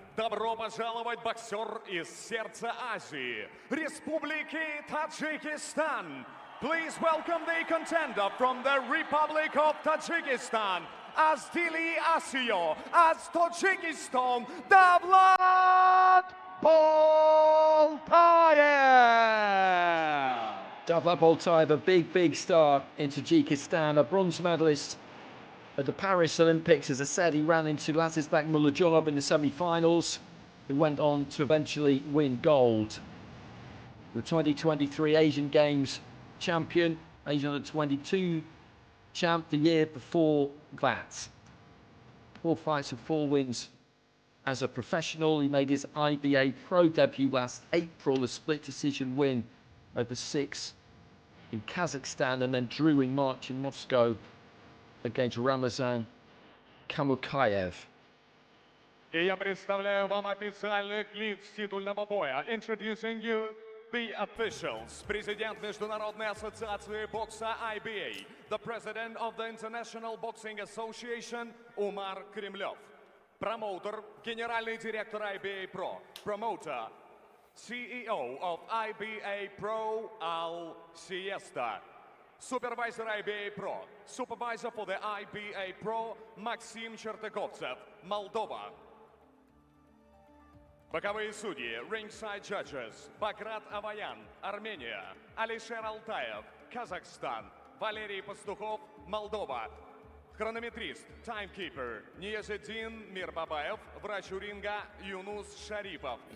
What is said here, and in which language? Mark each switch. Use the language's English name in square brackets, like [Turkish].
[Russian] Добро пожаловать, боксер из сердца Азии, Республики Таджикистан. [English] Please welcome the contender from the Republic of Tajikistan, as Dili Asio, as Tajikistan, Davlat Boltayev. Davlat Boltayev, a big star in Tajikistan, a bronze medalist at the Paris Olympics. As I said, he ran into Lazizbek Muladjolov in the semi-finals, who went on to eventually win gold. The 2023 Asian Games champion, Asian Under-22 champ the year before that. 4 fights and 4 wins as a professional. He made his IBA Pro debut last April, a split decision win over 6 in Kazakhstan, and then drew in March in Moscow against Ramazan Kamukayev. [Russian] И я представляю вам официальных лиц титульного боя. [English] Introducing you the officials. [Russian] Президент Международной ассоциации бокса IBA, [English] the President of the International Boxing Association Umar Kремлев. [Russian] Промоутер, генеральный директор IBA Pro. [English] Promoter, CEO of IBA Pro Al Siesta. Supervisor IBA Pro. Supervisor for the IBA Pro Максим Чертыковцев, Молдова. [Russian] Боковые судьи, [English] ringside judges, [Russian] Баграт Аваян, Армения, Алишер Алтаев, Казахстан, Валерий Пастухов, Молдова. Хронометрист, timekeeper, Ниязеддин Мирбабаев, врач у ринга Юнус Шарипов.